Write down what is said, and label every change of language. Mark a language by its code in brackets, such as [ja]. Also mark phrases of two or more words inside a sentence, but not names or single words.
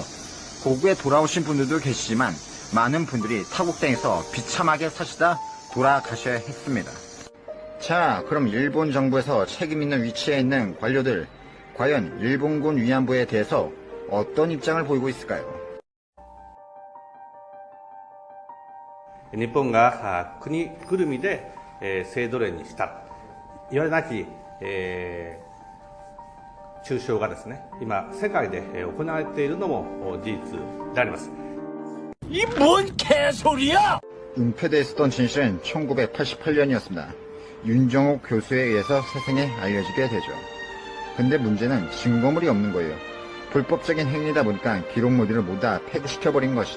[ko] 고국에 돌아오신 분들도 계시지만 많은 분들이 타국 땅에서 비참하게 사시다 돌아가셔야 했습니다. 자, 그럼 일본 정부에서 책임 있는 위치에 있는 관료들, 과연 일본군 위안부에 대해서 어떤 입장을 보이고 있을까요? [ja] 日本が国ぐるみで制度例にした、いわれなき中傷がですね、今世界で行われているのも事実であります。 [ko] 이 뭔 개소리야! 은폐되어 있었던 진실은 1988년이었습니다. 윤정옥 교수에 의해서 세상에 알려지게 되죠. 근데 문제는 증거물이 없는 거예요. 불법적인 행위다 보니까 기록 모듈을 모두 다 폐기시켜버린 것이죠.